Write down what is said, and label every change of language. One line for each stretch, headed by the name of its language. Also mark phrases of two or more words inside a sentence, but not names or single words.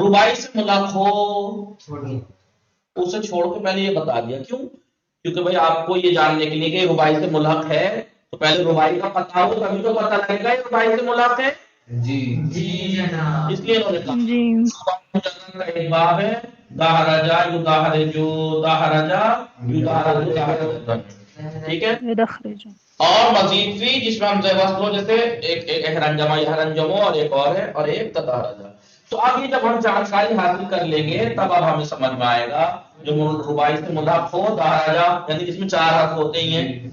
Urdu: رباعی سے ملحق ہو اسے چھوڑ کے پہلے یہ بتا دیا. کیوں؟ کیونکہ بھائی آپ کو یہ جاننے کے لیے کہ رباعی سے ملحق ہے تو پہلے رباعی کا پتہ ہو تبھی تو پتہ لگے گا یہ رباعی سے ملحق ہے. جی جناب. اس لیے انہوں نے کہا جی مجرد کا ایک باب ہے،
Arabic: داہرجا یداہرجو داہرجا یداہرجو داہرجا.
Urdu: ٹھیک ہے. یدخرج. اور مزید بھی جس میں حمزہ وصل ہو، جیسے ایک
Arabic: احرنجمہ یحرنجمو
Urdu: اور ایک اور ہے اور ایک تدارجا. تو اب یہ جب ہم جانکاری حاصل کر لیں گے تب اب ہمیں سمجھ میں آئے گا جو رباعی سے ملحق ہو داہرجا یعنی جس میں چار حرف ہوتے ہی ہیں.